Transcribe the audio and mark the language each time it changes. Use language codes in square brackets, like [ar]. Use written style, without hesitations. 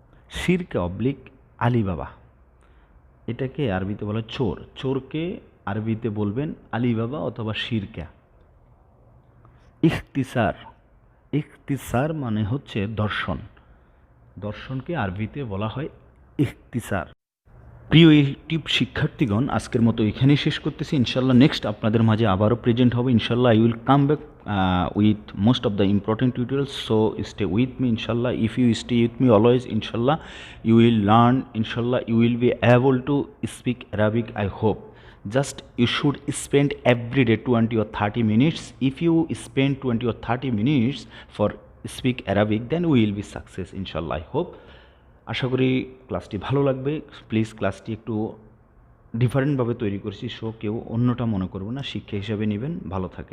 [bn] শিরকে oblique Alibaba, এটাকে আরবিতে বলা চোর, চোরকে আরবিতে বলবেন আলিবাবা অথবা শিরকা। ইখতিসার, ইখতিসার মানে হচ্ছে দর্শন, দর্শনকে আরবিতে বলা হয় ইখতিসার। প্রিয় ইউটিউব শিক্ষার্থীগণ, আজকের মতো এখানেই শেষ করতেছি। ইনশাল্লাহ নেক্সট আপনাদের মাঝে আবারও প্রেজেন্ট হবে। [en] ইনশাল্লাহ I will come back with most of the important tutorials, so stay with me inshallah. If you stay with me always, inshallah you will learn, inshallah you will be able to speak Arabic, I hope. Just you should spend every day 20 or 30 minutes. If you spend 20 or 30 minutes for speak Arabic, then we will be success inshallah, I hope. [bn] আশা করি ক্লাসটি ভালো লাগবে। Please ক্লাসটি একটু ডিফারেন্টভাবে তৈরি করছি, so কেউ অন্যটা মনে করবো না, শিক্ষা হিসাবে নেবেন। ভালো থাকেন।